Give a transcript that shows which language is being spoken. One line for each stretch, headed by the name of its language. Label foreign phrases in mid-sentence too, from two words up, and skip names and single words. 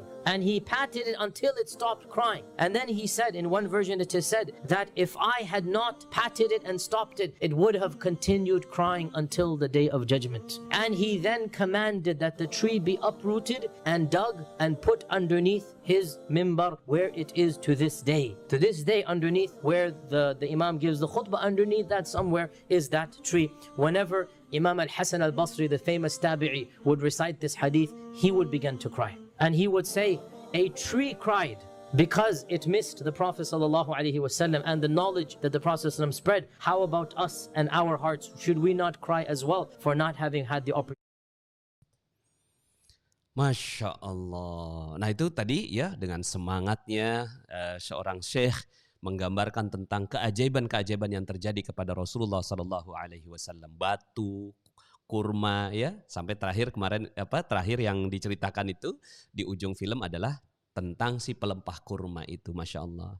English: And he patted it until it stopped crying. And then he said, in one version it is said, that if I had not patted it and stopped it, it would have continued crying until the day of judgment. And he then commanded that the tree be uprooted and dug and put underneath his mimbar, where it is to this day. To this day, underneath where the Imam gives the khutbah, underneath that somewhere is that tree. Whenever Imam al-Hasan al-Basri, the famous tabi'i, would recite this hadith, he would begin to cry. And he would say, a tree cried because it missed the Prophet
Arabic: صلى الله عليه وسلم
English: and the knowledge that the Prophet
Arabic: صلى الله عليه وسلم
English: spread. How about us and our hearts? Should we not cry as well for not having had the opportunity?
Arabic: ما شاء الله.
Indonesian: Nah itu tadi ya dengan semangatnya seorang syekh menggambarkan tentang keajaiban-keajaiban yang terjadi kepada Rasulullah
Arabic: صلى الله عليه وسلم.
Indonesian: Batu, kurma ya, sampai terakhir kemarin terakhir yang diceritakan itu di ujung film adalah tentang si pelempah kurma itu,
Arabic: ما شاء الله.